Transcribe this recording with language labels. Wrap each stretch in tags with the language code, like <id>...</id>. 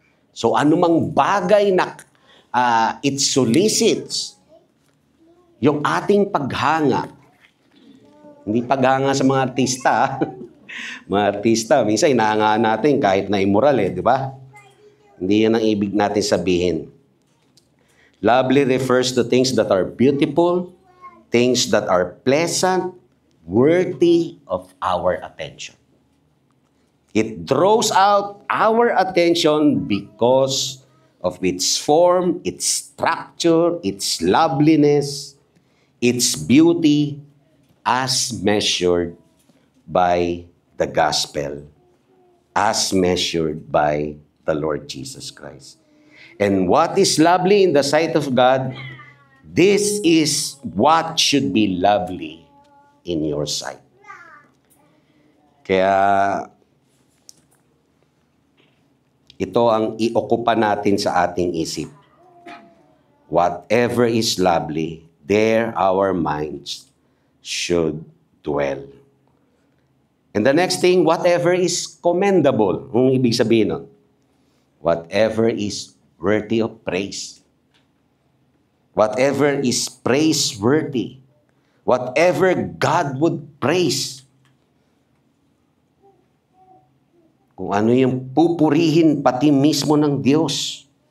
<tl>So anumang bagay na</tl> <en>it solicits</en> <tl>yung ating paghanga. Hindi paghanga sa mga artista. Mga artista, minsan inahangaan natin kahit na immoral di ba? Hindi yan ang ibig natin sabihin.</tl> <en>Lovely refers to things that are beautiful, things that are pleasant, worthy of our attention. It draws out our attention because of its form, its structure, its loveliness, its beauty as measured by the gospel, as measured by the Lord Jesus Christ. And what is lovely in the sight of God, this is what should be lovely in your sight.</en> <tl>Kaya ito ang iokupa natin sa ating isip.</tl> <en>Whatever is lovely, there our minds should dwell. And the next thing, whatever is commendable.</en> <tl>Ang ibig sabihin nun,</tl> <en>whatever is worthy of praise. Whatever is praiseworthy, whatever God would praise,</en> <tl>kung ano yung pupurihin pati mismo ng Diyos.</tl>